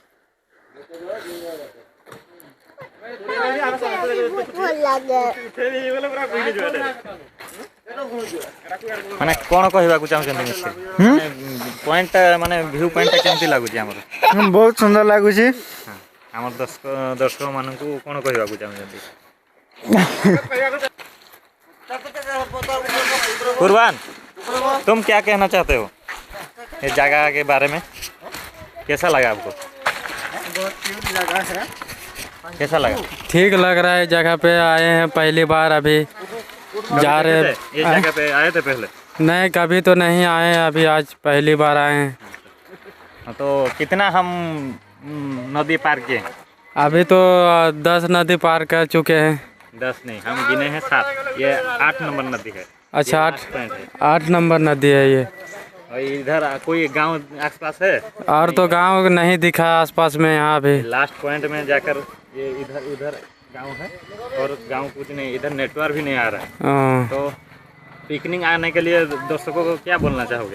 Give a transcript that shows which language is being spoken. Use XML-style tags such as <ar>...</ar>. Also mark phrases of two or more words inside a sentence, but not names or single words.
<or>ଭଲ ଲାଗେ ମାନେ କ'ଣ କହିବାକୁ ଚାହୁଁଛନ୍ତି ମିସ୍ତ୍ରୀ ପଏଣ୍ଟଟା ମାନେ ଭ୍ୟୁ ପଏଣ୍ଟଟା କେମିତି ଲାଗୁଛି ଆମର ବହୁତ ସୁନ୍ଦର ଲାଗୁଛି ଆମର ଦର୍ଶକମାନଙ୍କୁ କ'ଣ କହିବାକୁ ଚାହୁଁଛନ୍ତି</or> <hi>कुर्बान तुम क्या कहना चाहते हो ये जगह के बारे में कैसा लगा आपको कैसा लगा ठीक लग रहा है जगह पे आए हैं पहली बार अभी जा रहे ये जगह पे आए थे पहले नहीं कभी तो नहीं आए हैं अभी आज पहली बार आए हैं तो कितना हम नदी पार किए अभी तो 10 नदी पार कर चुके हैं 10 नहीं हम गिने हैं 7 ये 8 नंबर नदी है अच्छा ये 8</hi> <en>last point है।</en> <hi>8 नंबर नदी है ये और इधर कोई गांव आसपास है और तो गांव नहीं दिखा आसपास में यहाँ भी</hi> <en>last point</en> <hi>में जाकर ये इधर उधर गांव है और गांव कुछ नहीं इधर नेटवर्क भी नहीं आ रहा है तो पिकनिक आने के लिए दर्शकों को क्या बोलना चाहोगे</hi>